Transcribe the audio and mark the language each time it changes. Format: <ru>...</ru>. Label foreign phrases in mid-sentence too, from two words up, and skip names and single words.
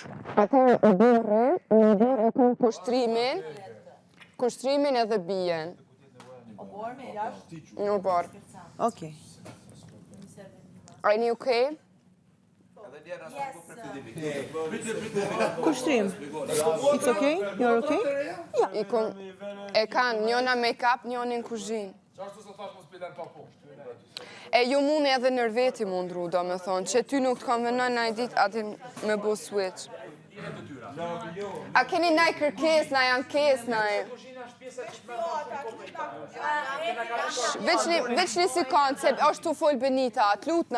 <sq>Atëherë në bërë e kanë kushtrimin edhe bijen. O borë me jashtë? Në borë. Okej. A jeni okej? Kushtrim.</sq> <en>It's okay? You're okay?</en> <sq>E kanë njona make-up, njona në kuzhinë. Ashtu se thash mos pilen pa punë. E ju mund edhe nër veti mundru, do me thonë, që ty nuk të konvenon në ditë ati me bo switch. A keni naj kërkes, naj ankes, naj... Veç një si koncept, është të folë Benita, t'lutna.</sq>